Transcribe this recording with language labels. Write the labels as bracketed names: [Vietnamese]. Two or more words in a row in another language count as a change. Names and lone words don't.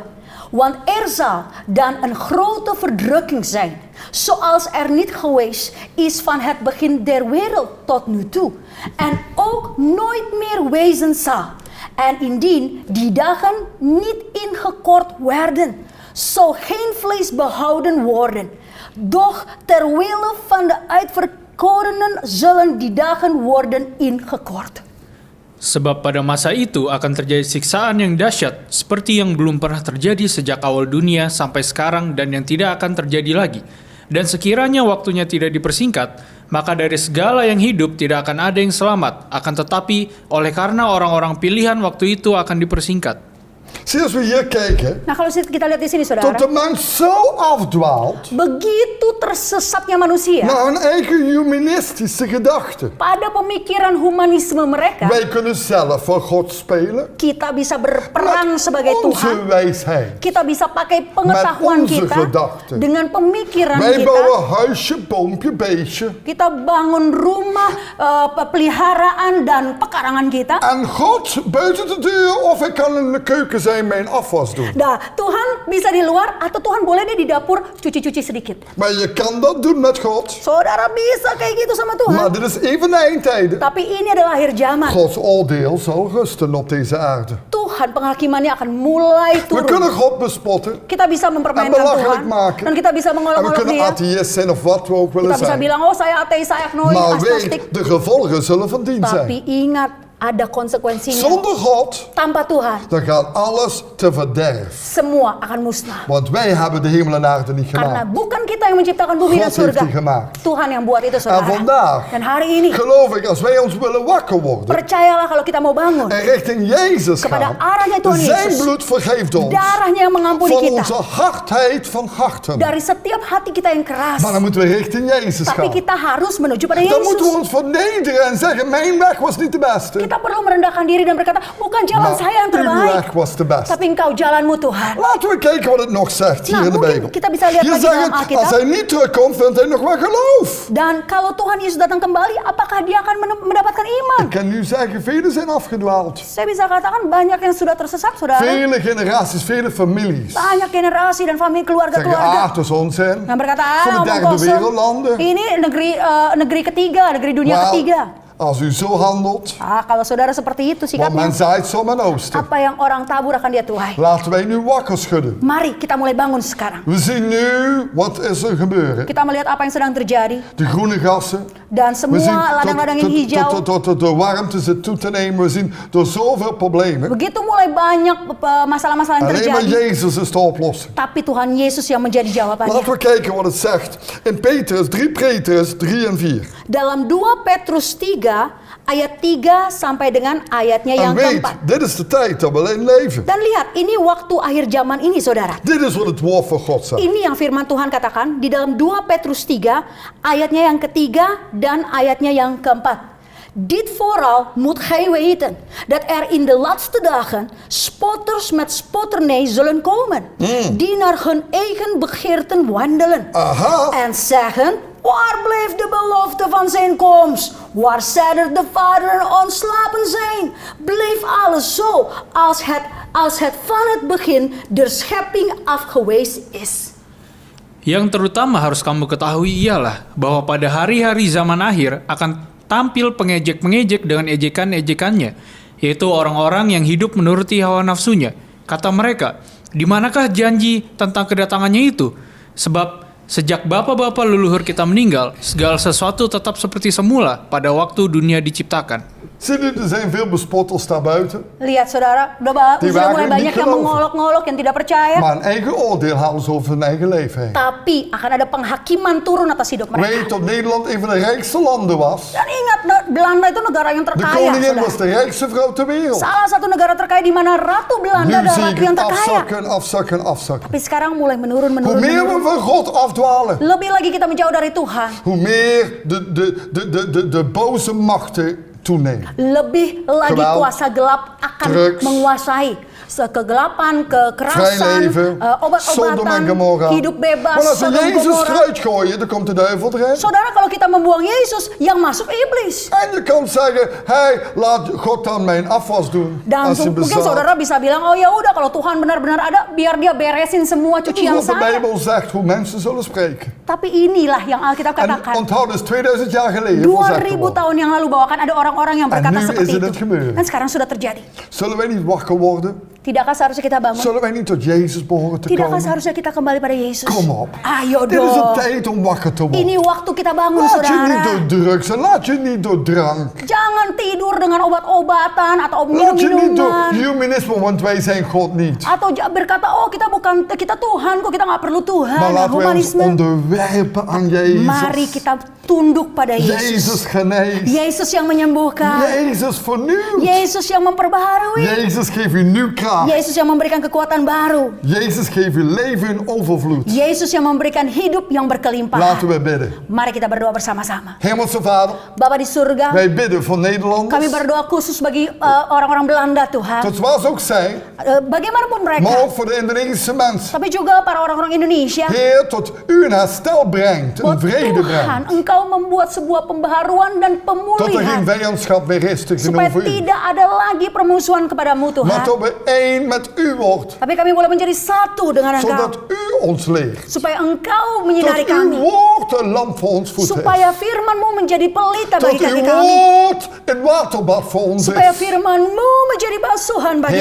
[Dutch] Want er zal dan een grote verdrukking zijn, zoals er niet geweest is van het begin der wereld tot nu toe, en ook nooit meer wezen zal. En indien die dagen niet ingekort werden, zal geen vlees behouden worden. Doch terwille van de uitverkorenen zullen die dagen worden ingekort. [Indonesian] Sebab pada masa itu akan terjadi siksaan yang dahsyat seperti yang belum pernah terjadi sejak awal dunia sampai sekarang dan yang tidak akan terjadi lagi. Dan sekiranya waktunya tidak dipersingkat, maka dari segala yang hidup tidak akan ada yang selamat. Akan tetapi oleh karena orang-orang pilihan waktu itu akan dipersingkat. [Dutch] Zie als we hier kijken, [Indonesian] Nah kalau kita lihat di sini [Dutch] tot [Indonesian] saudara, [Dutch] de mens zo afdwaalt [Indonesian] begitu tersesatnya manusia [Dutch] naar hun eigen humanistische gedachten. [Indonesian] pada pemikiran humanisme mereka, [Dutch] Wij kunnen zelf voor God spelen [Indonesian] kita bisa berperang sebagai [Dutch] met onze [Indonesian] Tuhan. [Dutch] wijsheid. [Indonesian] Kita bisa pakai pengetahuan [Dutch] Met onze [Indonesian] kita [Dutch] gedachten. [Indonesian] dengan pemikiran [Dutch] Wij [Indonesian] kita. [Dutch] bouwen huisje, boompje, beestje. [Indonesian] Kita bangun rumah, peliharaan dan pekarangan kita. [Dutch] En God buiten de deur of ik kan in de keuken zijn mijn afwas doen. [Indonesian] Nah, Tuhan bisa di luar atau Tuhan boleh deh di dapur cuci-cuci sedikit. [Dutch] Maar je kan dat doen met God. [Indonesian] Saudara bisa kayak gitu sama Tuhan. [Dutch] Maar dit is even de eindtijden. [Indonesian] Tapi ini adalah akhir zaman. [Dutch] Gods oordeel zal rusten op deze aarde. [Indonesian] Tuhan penghakimannya akan mulai [Dutch] We kunnen [Indonesian] turun. [Dutch] God bespotten. [Indonesian] Kita bisa mempermainkan [Dutch] En belachelijk [Indonesian] Tuhan. [Dutch] maken. [Indonesian] Dan kita bisa [Dutch] En we [Indonesian] mengolok-olok [Dutch] kunnen [Indonesian] dia. [Dutch] atheïst zijn of wat we ook willen [Indonesian] Kita bisa [Dutch] zijn. [Indonesian] bilang, oh saya ateis, saya agnostik, [Dutch] Maar [Indonesian] agnostik. [Dutch] weet, de gevolgen zullen van dien [Indonesian] Tapi [Dutch] zijn. [Indonesian] ingat, ada konsekuensinya. [Dutch] Zonder God, [Indonesian] Tanpa Tuhan, [Dutch] dan gaat alles te verderf. [Indonesian] semua akan musnah. [Dutch] Want wij hebben de hemel en aarde niet [Indonesian] Karena [Dutch] gemaakt. [Indonesian] bukan kita yang menciptakan bumi dan [Dutch] God heeft [Indonesian] surga. [Dutch] die gemaakt. [Indonesian] Tuhan yang buat itu, [Dutch] En [Indonesian] saudara. [Dutch] vandaag, [Indonesian] Dan hari ini, [Dutch] geloof ik, als wij ons willen wakker worden [Indonesian] percayalah kalau kita mau bangun, [Dutch] en richting Jezus [Indonesian] kepada [Dutch] gaan, [Indonesian] arahnya Tuhan [Dutch] zijn [Indonesian] Yesus, [Dutch] bloed vergeeft ons [Indonesian] darahnya yang mengampuni [Dutch] van [Indonesian] kita. [Dutch] onze hardheid van harten. [Indonesian] Dari setiap hati kita yang keras. [Dutch] Maar dan moeten we richting Jezus [Indonesian] Tapi [Dutch] gaan. [Indonesian] kita harus menuju pada [Dutch] Dan moeten we [Indonesian] Yesus. [Dutch] ons vernederen en zeggen, mijn weg was niet de beste. [Indonesian] Kita perlu merendahkan diri dan berkata, bukan jalan [Dutch] Maar [Indonesian] saya yang [Dutch] uw [Indonesian] terbaik, [Dutch] weg was de beste. [Indonesian] tapi engkau jalanmu Tuhan. [Dutch] Laten we kijken wat het nog zegt hier [Indonesian] Nou, [Dutch] in de [Indonesian] mungkin [Dutch] Bijbel. [Indonesian] kita bisa lihat [Dutch] Hier [Indonesian] lagi [Dutch] zegt [Indonesian] dalam [Dutch] het, [Indonesian] Alkitab. [Dutch] als hij niet terugkomt, vindt hij nog wel geloof. [Indonesian] Dan kalau Tuhan Yesus datang kembali, apakah dia akan mendapatkan iman? [Dutch] Ik kan nu zeggen, velen zijn afgedwaald. [Indonesian] Saya bisa katakan banyak yang sudah tersesat, saudara. [Dutch] Vele generaties, vele families. [Indonesian] Banyak generasi dan familie [Dutch] Zeggen, [Indonesian] keluarga-keluarga. [Dutch] het is onzin. [Indonesian] Yang berkata, [Dutch] Voor de [Indonesian] omong [Dutch] derde [Indonesian] kosong. [Dutch] wereldlanden. [Indonesian] Ini negeri ketiga, negeri dunia [Dutch] Wel, [Indonesian] ketiga. [Dutch] als u zo handelt, [Indonesian] Kalau saudara seperti itu [Dutch] want men [Indonesian] sikapnya, [Dutch] zaait som en oosten. [Indonesian] apa yang orang tabur akan dia tuai. [Dutch] Laten wij nu wakker schudden. [Indonesian] Mari kita mulai bangun sekarang. [Dutch] We zien nu, wat is er gebeuren? [Indonesian] Kita melihat apa yang sedang terjadi. [Dutch] De groene gassen. [Indonesian] Dan [Dutch] We zien [Indonesian] semua ladang-ladang yang hijau. [Dutch] tot de warmte zit toe te nemen. We zien door zoveel problemen. [Indonesian] Begitu mulai banyak masalah-masalah yang [Dutch] Alleen maar [Indonesian] terjadi. [Dutch] Jezus is de oplossing. [Indonesian] Tapi Tuhan Yesus yang menjadi jawabannya. [Dutch] Laten we kijken wat het zegt. In Petrus 3 en 4. [Indonesian] Dalam 2 Petrus 3 ayat 3 sampai dengan ayatnya [Dutch] En [Indonesian] yang [Dutch] weet, [Indonesian] keempat. [Dutch] dit is de tijd dat we in leven. [Indonesian] Dan lihat, ini waktu akhir zaman ini, saudara. [Dutch] Dit is wat het woord van God zegt. [Indonesian] Ini yang firman Tuhan katakan di dalam 2 Petrus 3 ayatnya yang ketiga dan ayatnya yang keempat. [Dutch] Dit vooral moet gij weten, dat er in de laatste dagen spotters met spotternij zullen komen, die naar hun eigen begeerten wandelen. Aha. En zeggen, waar bleef de belofte van zijn komst? Waar sedert de vaderen ontslapen zijn? Bleef alles zo als het van het begin der schepping af geweest is. [Indonesian] Yang terutama harus kamu ketahui ialah bahwa pada hari-hari zaman akhir akan tampil pengejek-pengejek dengan ejekan-ejekannya, yaitu orang-orang yang hidup menuruti hawa nafsunya. Kata mereka, di manakah janji tentang kedatangannya itu? Sebab sejak bapak-bapak leluhur kita meninggal, segala sesuatu tetap seperti semula pada waktu dunia diciptakan. [Dutch] Zie je, er zijn veel bespotters daarbuiten. [Indonesian] Lihat saudara, [Dutch] Die [Indonesian] sudah [Dutch] waren [Indonesian] mulai [Dutch] niet [Indonesian] banyak yang [Dutch] geloven. [Indonesian] mengolok-ngolok, yang tidak percaya. [Dutch] Maar een eigen oordeel halen ze over hun eigen leven heen. [Indonesian] Tapi akan ada penghakiman turun atas hidup mereka. [Dutch] Weet dat Nederland een van de rijkste landen was? [Indonesian] Dan ingat, Belanda itu negara yang [Dutch] De [Indonesian] terkaya. [Dutch] koningin was [Indonesian] Saudara. [Dutch] de rijkste vrouw ter wereld. [Indonesian] Salah satu negara terkaya di mana Ratu Belanda [Dutch] Nu [Indonesian] adalah [Dutch] zie [Indonesian] ratu [Dutch] ik [Indonesian] yang [Dutch] het [Indonesian] terkaya. [Dutch] afzakken. [Indonesian] Tapi sekarang mulai menurun. [Dutch] Hoe meer we van God afdwalen, [Indonesian] Lebih lagi kita menjauh dari Tuhan. [Dutch] hoe meer de boze machten toenemen. [Indonesian] Lebih lagi [Dutch] Geweld, [Indonesian] kuasa gelap akan [Dutch] drugs, [Indonesian] menguasai. Kegelapan, [Dutch] Vrij [Indonesian] kekerasan, [Dutch] leven, Sodom en [Indonesian] obat-obatan, [Dutch] Gomorra. [Indonesian] hidup bebas, [Dutch] Maar als we [Indonesian] Sodom [Dutch] Jezus [Indonesian] Gomorra. [Dutch] eruit gooien, dan komt de duivel erin. [Indonesian] Saudara, kalau kita membuang Yesus, yang masuk iblis. [Dutch] En je kan zeggen, hey, laat God dan mijn afwas doen. [Indonesian] Dan [Dutch] Als je [Indonesian] mungkin [Dutch] bezaalt. [Indonesian] saudara bisa bilang, oh ya udah kalau Tuhan benar-benar ada, biar dia beresin semua [Dutch] Dat is [Indonesian] cucian [Dutch] wat de [Indonesian] saya. [Dutch] Bijbel zegt, hoe mensen zullen spreken. [Indonesian] Tapi inilah yang Alkitab [Dutch] En [Indonesian] katakan. [Dutch] onthoud, dus 2000 jaar geleden voorzegd [Indonesian] 2000 [Dutch] geworden. [Indonesian] tahun yang lalu bahkan ada orang-orang yang berkata [Dutch] nu [Indonesian] seperti [Dutch] is het [Indonesian] itu. [Dutch] gebeurd. [Indonesian] Dan sekarang sudah terjadi. [Dutch] Zullen wij niet wakker worden? [Indonesian] Tidakkah seharusnya kita bangun? [Dutch] Zullen wij niet tot Jezus behoren te [Indonesian] Tidakkah [Dutch] komen? [Indonesian] seharusnya kita kembali pada Yesus? [Dutch] Kom op. [Indonesian] Ayo [Dutch] Dit is een [Indonesian] dong. [Dutch] tijd om wakker te worden. [Indonesian] Ini waktu kita bangun, [Dutch] Laat je niet [Indonesian] saudara. [Dutch] door drugs en laat je niet door drank. [Indonesian] Jangan tidur dengan obat-obatan atau [Dutch] Laat je niet door [Indonesian] minum-minuman. [Dutch] humanisme, want wij zijn God niet. [Indonesian] Atau berkata, oh kita Tuhan kok, kita nggak perlu Tuhan. [Dutch] Maar laten wij ons [Indonesian] Humanisme. [Dutch] onderwerpen aan [Indonesian] Mari [Dutch] Jezus. [Indonesian] kita tunduk pada Yesus. [Dutch] Jezus geneest. [Indonesian] Yesus yang menyembuhkan. [Dutch] Jezus vernieuwt. [Indonesian] Yesus yang memperbaharui. [Dutch] Jezus geeft u nieuw kracht. [Indonesian] Yesus yang memberikan kekuatan baru. [Dutch] Jezus geeft u leven in overvloed. [Indonesian] Yesus yang memberikan hidup yang berkelimpahan. [Dutch] Laten we bidden. [Indonesian] Mari kita berdoa bersama-sama. [Dutch] Hemelse Vader, [Indonesian] Bapa di surga, [Dutch] wij bidden voor [Indonesian] kami [Dutch] Nederlanders. [Indonesian] berdoa khusus bagi orang-orang Belanda, Tuhan. [Dutch] Dat zoals ook zij, [Indonesian] Bagaimanapun [Dutch] maar [Indonesian] mereka, [Dutch] ook voor de Indonesische mensen. [Indonesian] tapi juga para orang-orang Indonesia. [Dutch] Heer, tot u een herstel brengt, een [Indonesian] Bahwa [Dutch] vrede [Indonesian] Tuhan, [Dutch] brengt. [Indonesian] Engkau membuat sebuah pembaharuan dan [Dutch] Dat er geen [Indonesian] pemulihan. [Dutch] vijandschap meer is [Indonesian] Supaya [Dutch] tegenover u. [Indonesian] tidak ada lagi permusuhan kepadamu, [Dutch] Maar [Indonesian] Tuhan. [Dutch] dat we één met u wordt. [Indonesian] Tapi kami boleh menjadi satu dengan Engkau. [Dutch] Zodat u ons leert. [Indonesian] Supaya Engkau menyinari [Dutch] Dat uw [Indonesian] kami. [Dutch] woord een lamp voor ons voeten is. [Indonesian] Supaya firman-Mu menjadi pelita [Dutch] Dat [Indonesian] bagi kaki [Dutch] uw [Indonesian] kami. [Dutch] woord een waterbad voor ons [Indonesian] Supaya [Dutch] is. [Indonesian] firman-Mu menjadi basuhan bagi